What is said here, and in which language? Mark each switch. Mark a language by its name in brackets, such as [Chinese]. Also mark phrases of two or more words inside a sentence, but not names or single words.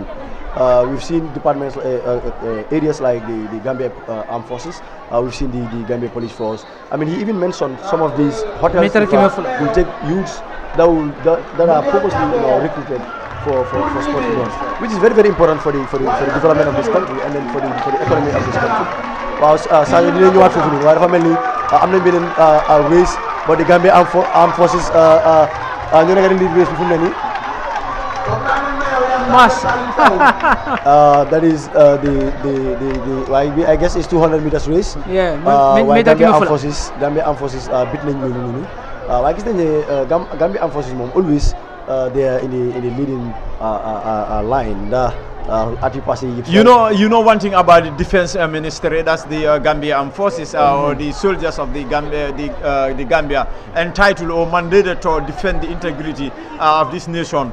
[English] We've seen departments, areas like the Gambia Armed Forces. We've seen the Gambia Police Force. I mean, he even mentioned some of these hotels will take youths that are purposely recruited for sports events, which is very, very important for the development of this country and then for the economy of this country. [Wolof] Waaw Sadio dinañ ñëwaat foofu nii waaye dafa mel ni am nañ beneen race, [English] but the Gambia Armed Forces [Wolof] ñoo nekk di race bi fu mu ne nii. [English] That is I guess it's 200 meters race. Yeah, [Wolof] waaye Gambia Armed Forces bit nañ ñooñu noonu. waaye gis nañ ne Gambia Armed Forces moom [English] always they are in the leading line. You know one thing about the defense ministry, that's the Gambia Armed Forces or the soldiers of the Gambia, entitled or mandated to defend the integrity of this nation.